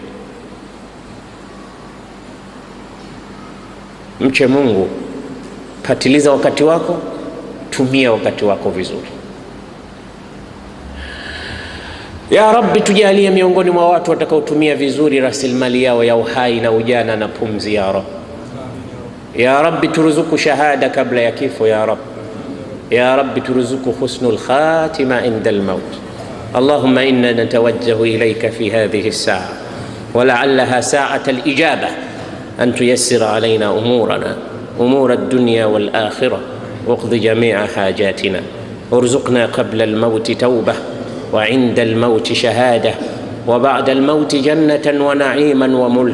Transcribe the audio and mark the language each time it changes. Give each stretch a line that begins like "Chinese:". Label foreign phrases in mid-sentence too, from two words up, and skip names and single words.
Swahili: Mche Mungu, patiliza wakati wako, tumia wakati wako vizuri.
Arabic: يا رب,
Swahili: tujalie miongoni mwa watu watakaotumia vizuri rasilimali yao ya uhai na ujana na pumzi ya Rabbi.
Arabic: يا رب,
Swahili: turuzuku shahada kabla ya kifo
Arabic: يا رب. يا رب,
Swahili: turuzuku
Arabic: حسن الخاتمة عند الموت. اللهم إنا نتوجه إليك في هذه الساعة ولعلها ساعة الإجابة أن تيسر علينا أمورنا أمور الدنيا والآخرة واقض جميع حاجاتنا وارزقنا قبل الموت توبة وعند الموت شهادة وبعد الموت جنة ونعيما وملك.